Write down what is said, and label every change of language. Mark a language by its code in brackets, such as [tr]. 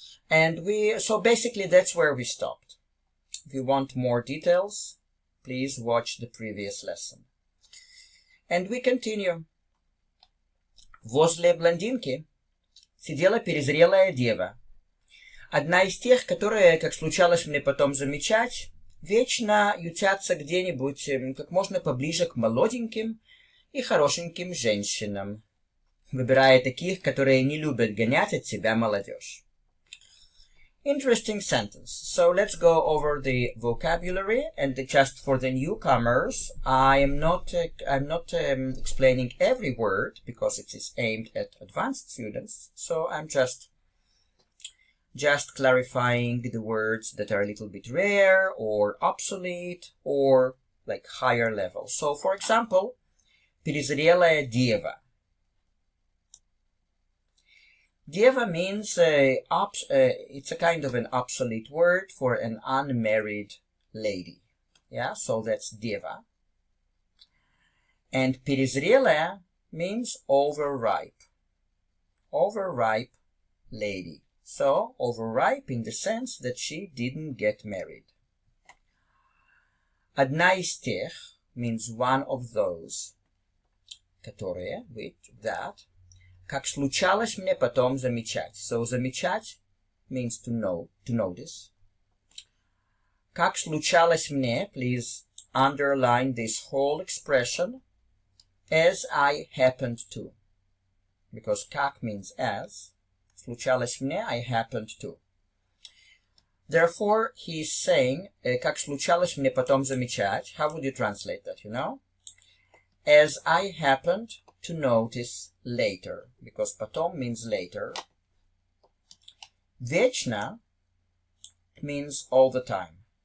[en] And so basically that's where we stopped. If you want more details, please watch the previous lesson. And we continue. [ru] Возле блондинки сидела перезрелая дева. Одна из тех, которые, как случалось мне потом замечать, вечно ютятся где-нибудь как можно поближе к молоденьким и хорошеньким женщинам, выбирая таких, которые не любят гонять от себя молодежь. [en] Interesting sentence. So let's go over the vocabulary, and just for the newcomers, I'm not explaining every word because it is aimed at advanced students. So I'm just clarifying the words that are a little bit rare or obsolete or higher level. So for example, [ru] перезрелая дева. [en] Deva means it's a kind of an obsolete word for an unmarried lady. Yeah, so that's deva. And перезрелая means overripe. Overripe lady. So overripe in the sense that she didn't get married. [ru] Одна из тех [en] means one of those. Которые, which, that. [ru] Как случалось мне потом замечать. [en] So замечать means to know, to notice. [ru] Как случалось мне, [en] please underline this whole expression, as I happened to. Because как means as, [ru] случалось мне, [en] I happened to. Therefore, he is saying, [ru] как случалось мне потом замечать. [en] How would you translate that, you know? As I happened to notice later. Because потом means later. Вечно means all the time.